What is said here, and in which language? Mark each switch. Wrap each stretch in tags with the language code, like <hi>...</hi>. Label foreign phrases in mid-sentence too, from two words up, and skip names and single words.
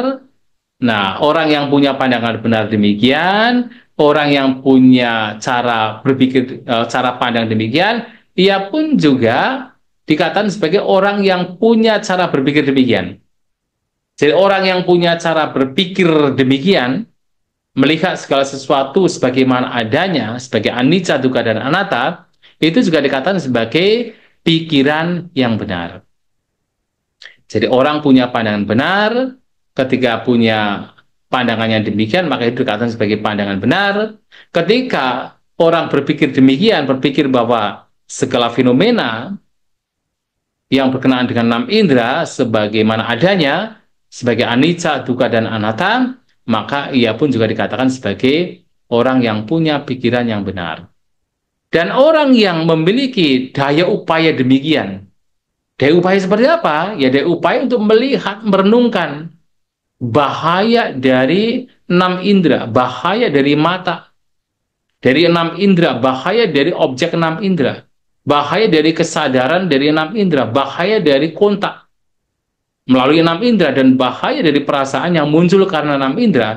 <id>Nah, orang yang punya pandangan benar demikian, orang yang punya cara berpikir, cara pandang demikian, ia pun juga dikatakan sebagai orang yang punya cara berpikir demikian. Jadi orang yang punya cara berpikir demikian, melihat segala sesuatu sebagaimana adanya, sebagai</id> <pi>anicca, dukkha,</pi> <id>dan anatta, itu juga dikatakan sebagai pikiran yang benar. Jadi orang punya pandangan benar, ketika punya pandangannya demikian, maka itu dikatakan sebagai pandangan benar. Ketika orang berpikir demikian, berpikir bahwa segala fenomena yang berkenaan dengan enam indera sebagaimana adanya, sebagai</id> <pi>anicca, dukkha,</pi> <id>dan anatta, maka ia pun juga dikatakan sebagai orang yang punya pikiran yang benar. Dan orang yang memiliki daya upaya demikian, daya upaya seperti apa? Ya, daya upaya untuk melihat, merenungkan bahaya dari enam indera, bahaya dari mata, dari enam indera, bahaya dari objek enam indera, bahaya dari kesadaran dari enam indera, bahaya dari kontak melalui enam indera, dan bahaya dari perasaan yang muncul karena enam indera.</id>